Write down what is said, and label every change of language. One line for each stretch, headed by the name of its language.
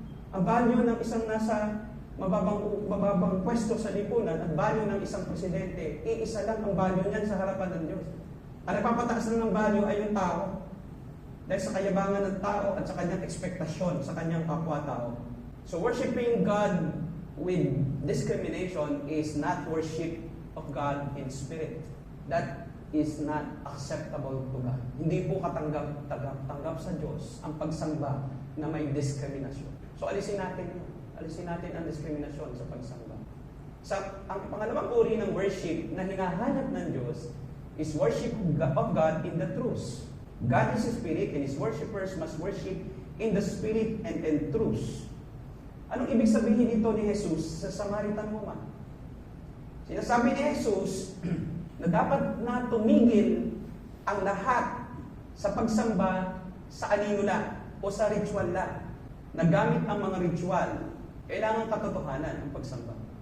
Filipino: Ang value ng isang nasa mababang pwesto sa lipunan at value ng isang presidente, iisa lang ang value niyan sa harapan ng Diyos. Ang nagpapataas lang ng value ay yung tao. Dahil sa kayabangan ng tao at sa kanyang ekspektasyon sa kanyang kapwa-tao.
English: So worshiping God with discrimination is not worship of God in spirit. That is not acceptable to God.
Filipino: Hindi po katanggap sa Diyos ang pagsamba na may diskriminasyon. So alisin natin yun. Alisin natin ang diskriminasyon sa pagsamba. Ang pangalawang uri ng worship na hinahanap ng Diyos is
English: worship of God in the truth. God is a spirit and His worshipers must worship in the spirit and in truth.
Filipino: Anong ibig sabihin dito ni Jesus sa Samaritan woman? Sinasabi ni Jesus na dapat na tumigil ang lahat sa pagsamba sa anino lang o sa ritual lang. Nagamit ang mga ritual. Kailangan katotohanan ang pagsamba.